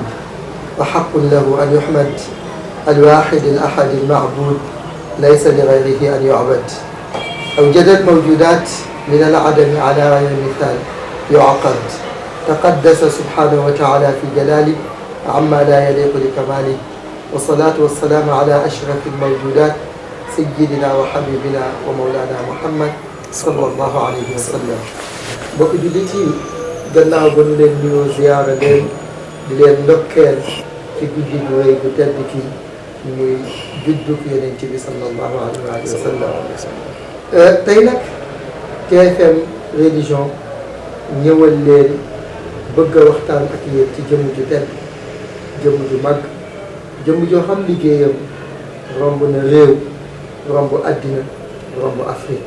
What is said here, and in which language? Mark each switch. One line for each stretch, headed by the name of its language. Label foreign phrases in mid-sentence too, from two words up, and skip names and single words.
Arabic: وحق له أن يحمد الواحد الأحد المعبود ليس لغيره أن يعبد أوجد الموجودات من العدم على غير مثال يعقد تقدس سبحانه وتعالى في جلاله عما لا يليق بكماله والصلاة والسلام على أشرف الموجودات سيدنا وحبيبنا ومولانا محمد صلى الله عليه وسلم.
Wolof: mbokk jullit yi gannaaw ba nu leen nuyoo ziyaara leen di leen ndokkeel ci guddi bu rëy bu tedd ki muy juddug Yonent bi
Arabic: صلى الله عليه وسلم.
Wolof: tey nag TFM religion ñëwal leen bëgg a waxtaan ak yéen ci jëmm ju tedd jëmm ju mag jëmm joo xam liggéeyam romb na réew romb àddina romb Afrique.